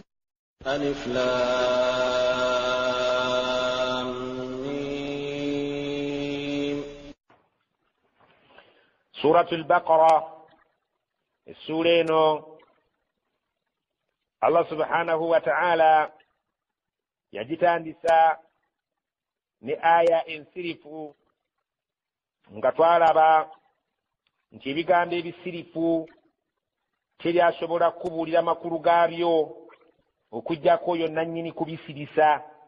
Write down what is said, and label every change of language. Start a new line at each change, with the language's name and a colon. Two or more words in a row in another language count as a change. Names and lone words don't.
Arabic: ألف لام ميم. سورة البقرة السورة الله سبحانه وتعالى
Ganda: yagitandisa ne aya ensirifu nga twalaba nti ebigambo ebisirifu teryasobola kubuulira makulu gaabyo okuggyako oyo nannyini kubisirisa.